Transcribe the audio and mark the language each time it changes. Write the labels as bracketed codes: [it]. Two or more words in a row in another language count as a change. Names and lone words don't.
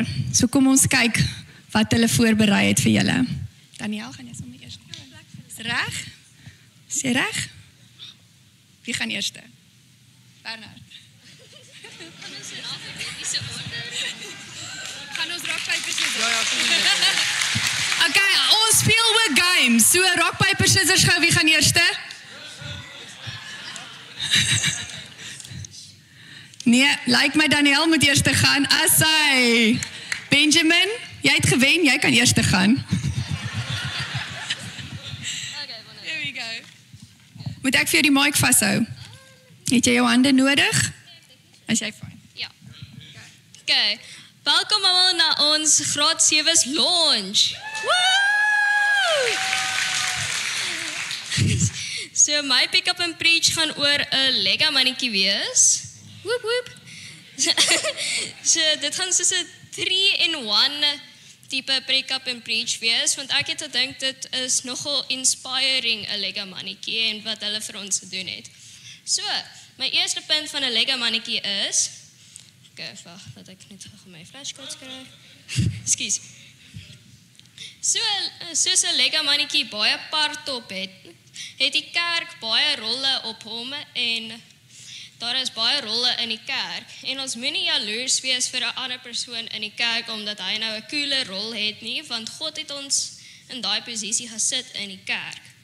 [af] So kom ons kyk wat hulle voorberei het vir julle. Daniel, gaan jy sommer eers? Is reg? Is jy reg? Wie gaan eerste? Bernard. Gaan ons [en] rock, paper, scissors? [af] Okay, ons speel ook games. So [en] rock, paper, scissors [af] gou, wie gaan eerste? Nee, like my Daniel moet eerste gaan. Asai. Benjamin, jy het gewen, jy kan eerste gaan. [en] Here we go. [af] Moet ek vir jou die mic vashou? Het jy jou hande nodig? Is jy fine? Ja. Okay. Welkom allemaal na ons Graad 7's launch. Woo! So my [en] pick-up and preach [af] gaan oor 'n Lego mannetjie wees. Woep woep. So dit gaan soos 'n 3-in-1 tipe [en] pick-up and preach [af] wees, want ek het gedink dit is nogal inspiring 'n Lego mannetjie en wat hulle vir ons gedoen het. So, my eerste punt van 'n Lego mannetjie is, okay, wag, dat ek net gou my flashcards kry. Ekskuus. Soos 'n Lego mannetjie baie part op het die kerk baie rolle op hom en daar is baie rolle in die kerk en ons moenie jaloers wees vir 'n ander persoon in die kerk omdat hy nou 'n coole rol het nie, want God het ons in daai posisie gesit in die kerk.